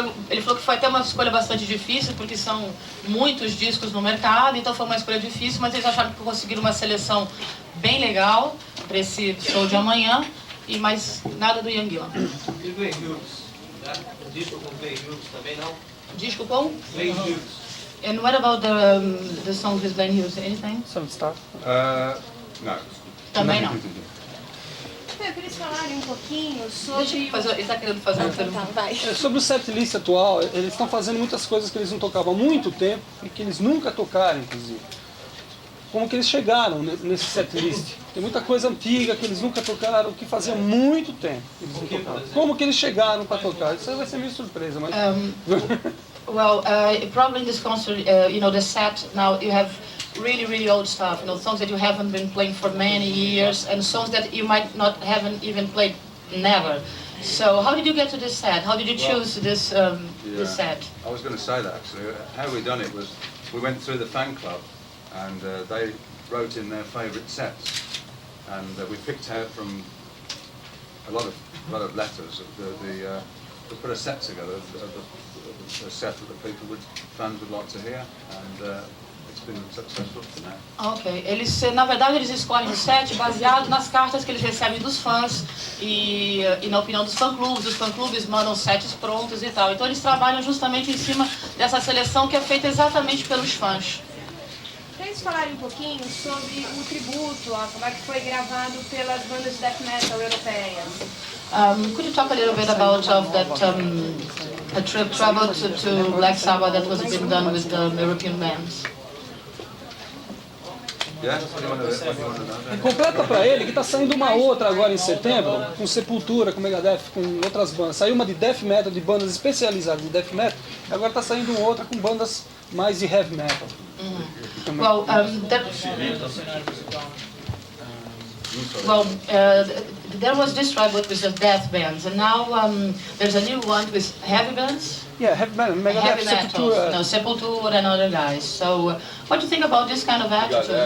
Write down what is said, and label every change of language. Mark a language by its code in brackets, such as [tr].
[pt] Ele falou que foi até uma escolha bastante difícil, porque são muitos discos no mercado, então foi uma escolha difícil, mas eles acharam que conseguiram uma seleção bem legal para esse show de amanhã, e mais nada do Ian Gillan. E o Glenn Hughes? O disco com o Glenn Hughes também não? Disco com? Glenn Hughes. [en] And what about the songs with Glenn Hughes? Anything? Seven Star? No. [pt] Também não. Eu queria falarem um pouquinho Deixa sobre... eu fazer, ele está querendo fazer uma pergunta. vai. Sobre o setlist atual, eles estão fazendo muitas coisas que eles não tocavam há muito tempo e que eles nunca tocaram, inclusive. Como que eles chegaram nesse setlist? Tem muita coisa antiga que eles nunca tocaram, que fazia muito tempo que eles não tocaram. Como que eles chegaram para tocar? Isso aí vai ser meio surpresa, mas... [en] Probably in this concert, the set, now you have really old stuff, songs that you haven't been playing for many years, and songs that you might not haven't even played never. So how did you get to this set? How did you choose this set? I was going to say that actually. How we done it was we went through the fan club and they wrote in their favourite sets, and we picked out from a lot of letters. To put a set together, a set that the fans would like to hear, and it's been successful for now. [pt] Ok, na verdade eles escolhem o set baseado nas cartas que eles recebem dos fãs e na opinião dos fã-clubes. Os fã-clubes mandam sets prontos e tal. Então eles trabalham justamente em cima dessa seleção que é feita exatamente pelos fãs. Para eles falarem um pouquinho sobre o tributo, como é que foi gravado pelas bandas de death metal europeias. [en] Could you talk a little bit about a trip travel to Black Sabbath that was being done with the European bands? Yeah, what do you want to know? [pt] E completa pra ele que tá saindo uma outra agora em setembro, com Sepultura, com Megadeth, com outras bandas. Saiu uma de death metal, de bandas especializadas em death metal, e agora tá saindo outra com bandas mais de heavy metal. [en] Well, there was this tribal with the death bands, and now there's a new one with heavy bands. Yeah, heavy metal, Megadeth, Heavy metal, Sepultura. no, Sepultura and other guys. So, what do you think about this kind of attitude?